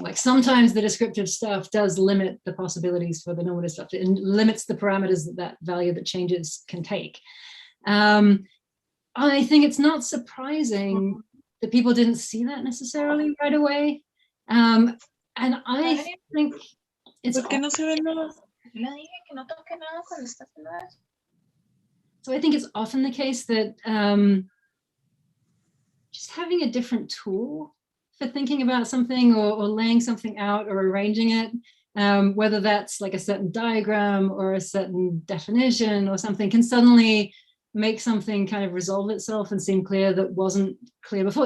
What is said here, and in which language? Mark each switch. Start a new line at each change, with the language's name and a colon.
English: Like sometimes the descriptive stuff does limit the possibilities for the normative stuff. It limits the parameters that value that changes can take. I think it's not surprising that people didn't see that necessarily right away. And I think it's...
Spanish: ¿Por qué no se ven nada? Le dije que no toque nada cuando está haciendo eso.
English: So I think it's often the case that just having a different tool for thinking about something or laying something out or arranging it, whether that's like a certain diagram or a certain definition or something, can suddenly make something kind of resolve itself and seem clear that wasn't clear before.